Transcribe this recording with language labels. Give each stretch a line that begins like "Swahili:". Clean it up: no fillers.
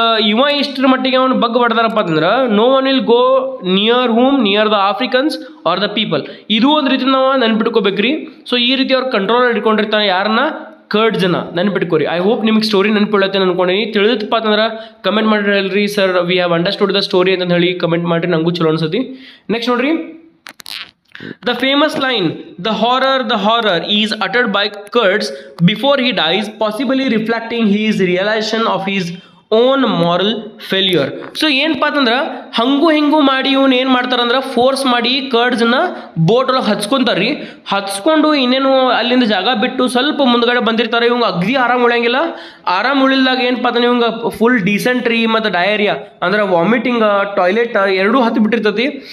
Kannada: ಇವ ಇಷ್ಟರ ಮಟ್ಟಿಗೆ ಅವನು ಬಗ್ ಬಡ್ದಾರಪ್ಪ ಅಂತಂದ್ರೆ
English: No one will go near the Africans are the people.
Kannada: ಇದು ಒಂದು ರೀತಿ ನಾವು ನೆನ್ಪಿಟ್ಕೋಬೇಕ್ರಿ. ಸೊ ಈ ರೀತಿ ಅವ್ರು ಕಂಟ್ರೋಲ್ ಇಟ್ಕೊಂಡಿರ್ತಾನೆ ಯಾರನ್ನ, ಕರ್ಡ್ಸನ್ನ ನೆನ್ಪಿಟ್ಕೋರಿ.
English: I hope
Kannada: ನಿಮ್ಗೆ ಸ್ಟೋರಿ ನೆನ್ಪಿಡುತ್ತೆ ಅನ್ಕೊಂಡಿನಿ. ತಿಳಿದಪ್ಪ ಅಂತಂದ್ರೆ ಕಮೆಂಟ್ ಮಾಡಿರಿ, ಹೇಳ್ರಿ sir
English: we have understood the story
Kannada: ಅಂತ ಹೇಳಿ ಕಮೆಂಟ್ ಮಾಡಿರಿ, ನಂಗೂ ಚಲೋ ಅನ್ಸತಿ.
English: next
Kannada: ನೋಡ್ರಿ,
English: the famous line the horror is uttered by Kurtz before he dies, possibly reflecting his realization of his own moral failure.
Kannada: So ಏನಪ್ಪ ಅಂತಂದ್ರೆ ಹಂಗೂ ಹಿಂಗೂ ಮಾಡಿ ಇವ್ನು ಏನು ಮಾಡ್ತಾರಂದ್ರೆ ಫೋರ್ಸ್ ಮಾಡಿ ಕರ್ಡ್ಸನ್ನ ಬೋಟ್ ಒಳಗೆ ಹಚ್ಕೊಂತಾರ್ರಿ. ಹಚ್ಕೊಂಡು ಇನ್ನೇನು ಅಲ್ಲಿಂದ ಜಾಗ ಬಿಟ್ಟು ಸ್ವಲ್ಪ ಮುಂದ್ಗಡೆ ಬಂದಿರ್ತಾರೆ. ಇವಂಗೆ ಅಗ್ದಿ ಆರಾಮ್ ಉಳಿಯಂಗಿಲ್ಲ. ಆರಾಮ್ ಉಳಿಲ್ದಾಗ ಏನಪ್ಪ ಅಂತಂದ್ರೆ ಇವಂಗೆ ಫುಲ್ ಡಿಸೆಂಟ್ರಿ ಮತ್ತು ಡಯರಿಯಾ ಅಂದ್ರೆ ವಾಮಿಟಿಂಗ್, ಟಾಯ್ಲೆಟ್ ಎರಡೂ ಹತ್ತು ಬಿಟ್ಟಿರ್ತೈತಿ.